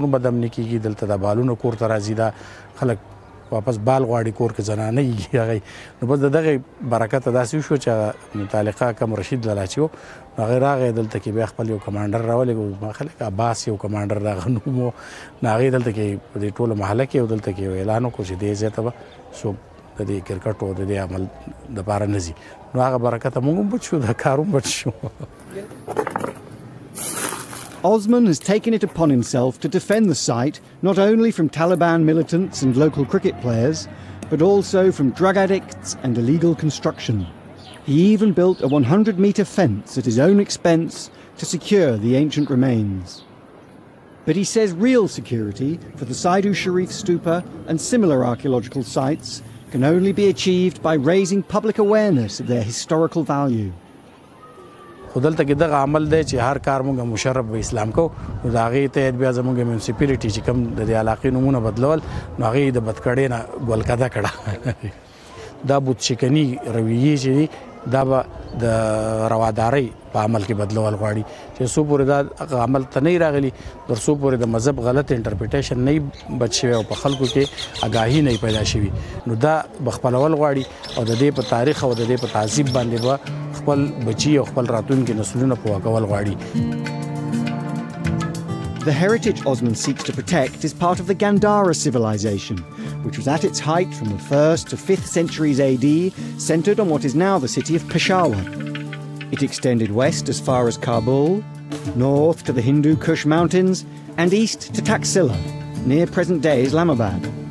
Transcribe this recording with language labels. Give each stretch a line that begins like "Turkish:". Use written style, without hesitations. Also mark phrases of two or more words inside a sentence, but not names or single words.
Pashto: به دم نه کېږي دلته دا بالونه کور ته راځي دا خلک واپس بال غواړي کور کې زنانه یي هغې نو بس د دغې برکته داسې وشوه چې هغه متعلقه کم رشید لالاچي و نو هغې راغی دلته کې بیا خپل یو کمانډر راولېږه ما خلک عباس یو کمانډر دغه نوم و نو هغې دلته کې په دې ټوله محله کې او دلته کې یو اعلان وکړو چې دې ځای ته به څوک د دې کرکټ او د دې عمل دپاره نه ځي نو هغه برکته موږ هم بچ شو دا کار هم بچ شو.
English: Osman has taken it upon himself to defend the site not only from Taliban militants and local cricket players, but also from drug addicts and illegal construction. He even built a 100-metre fence at his own expense to secure the ancient remains. But he says real security for the Saidu Sharif stupa and similar archaeological sites can only be achieved by raising public awareness of their historical value.
Pashto: خو دلته کې دغه عمل دی چې هر کار موږ مشرف به اسلام کو نو د هغې تحت بیا زموږ میونسپلټي چې کوم د دې علاقې نومونه بدلول نو هغې د بدکړې نه ګولکده کړه دا بودشکني رویې چې دي دا به د روادارۍ په عمل کې بدلول غواړي چې څو پورې دا عمل ته نه راغلي تر څو پورې د مذهب غلط انټرپریټیشن نه بچ شوی او په خلکو کې آګاهي نه پیدا شوي نو دا به خپلول غواړي او د دې په تاریخ او د دې په تهذیب باندې به خپل بچي او خپل راتلونکي نسلونه پوه کول غواړي.
English: The heritage Osman seeks to protect is part of the Gandhara civilization, which was at its height from the 1st to 5th centuries AD, centred on what is now the city of Peshawar. It extended west as far as Kabul, north to the Hindu Kush mountains, and east to Taxila, near present-day Islamabad.